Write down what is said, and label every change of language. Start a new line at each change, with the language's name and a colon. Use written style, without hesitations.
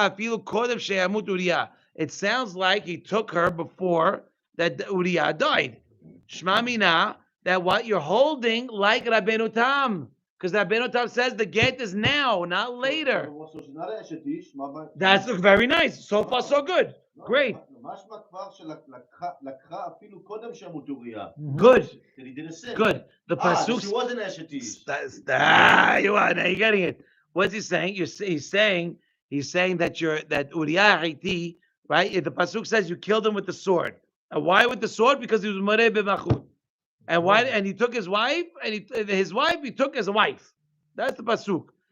English: It sounds like he took her before that Uriah died.
Aramaic: Shma mina,
English: that what you're holding like Rabbeinu Tam. Because Rabbeinu Tam says the get is now, not later. So she's not an Eshet Ish, That's very nice. So far, so good. Great.
Hebrew: משמע כבר שלקחה אפילו קודם שימות אוריה.
English: Good. That he didn't sin. Good. The pasuk. She wasn't Eshet Ish. You are now you're getting it. What's he saying? He's saying that Uriah Haiti, right? The pasuk says you killed him with the sword. And why with the sword? Because he was mareh b'machut. And why? And he took his wife, and his wife he took as a wife. That's the pasuk.